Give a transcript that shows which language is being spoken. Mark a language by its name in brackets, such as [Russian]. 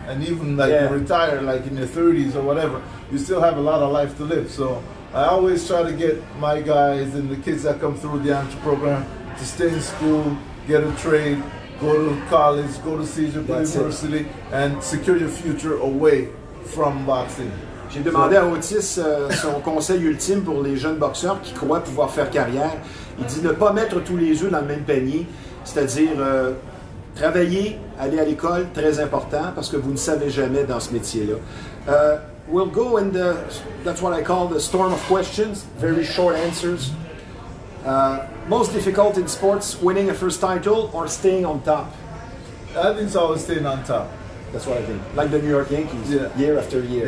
[English] And even like you retire like in your 30s or whatever, you still have a lot of life to live. So I always try to get my guys and the kids that come through the amateur program to stay in school, get a trade, go to college, go to Caesar University, and secure your future away from boxing. [French] J'ai demandé à Otis son conseil ultime pour les jeunes boxeurs qui croient pouvoir faire carrière. Il dit ne pas mettre tous les œufs dans le même panier, c'est-à-dire travailler, aller à l'école, très important, parce que vous ne savez jamais dans ce métier-là. [English] We'll go in that's what I call the storm of questions, very short answers. Most difficult in sports, winning a first title or staying on top? I think it's always staying on top. That's what I think. Like the New York Yankees, year after year.